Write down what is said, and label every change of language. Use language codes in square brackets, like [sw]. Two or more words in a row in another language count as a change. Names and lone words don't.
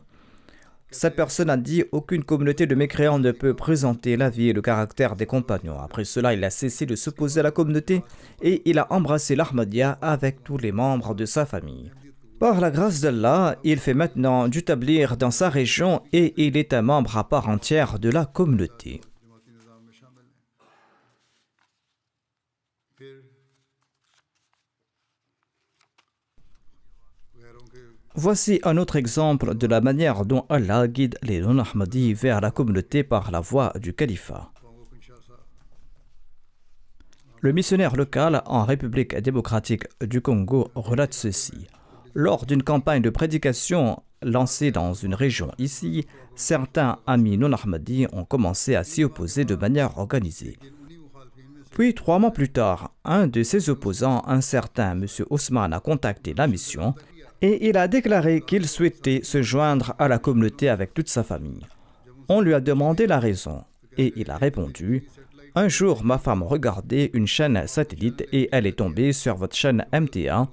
[fr] Cette personne a dit: aucune communauté de mécréants ne peut présenter la vie et le caractère des compagnons. Après cela, il a cessé de s'opposer à la communauté et il a embrassé l'Ahmadiyya avec tous les membres de sa famille. Par la grâce d'Allah, il fait maintenant du tabligh dans sa région et il est un membre à part entière de la communauté. [ur] جماعتی نظام میں شامل ہیں پھر غیروں کے [fr] Voici un autre exemple de la manière dont Allah guide les non-Ahmadis vers la communauté par la voie du califat. [ur] قوموں کو انشا صاحب [fr] Le missionnaire local en République démocratique du Congo relate ceci. Lors d'une campagne de prédication lancée dans une région ici, certains amis non-Ahmadis ont commencé à s'y opposer de manière organisée. [ur] انہی مخالفین میں [fr] Puis, 3 mois plus tard, un de ses opposants, un certain M. Ousmane, a contacté la mission et il a déclaré qu'il souhaitait se joindre à la communauté avec toute sa famille. On lui a demandé la raison et il a répondu: un jour, ma femme regardait une chaîne satellite et elle est tombée sur votre chaîne MTA.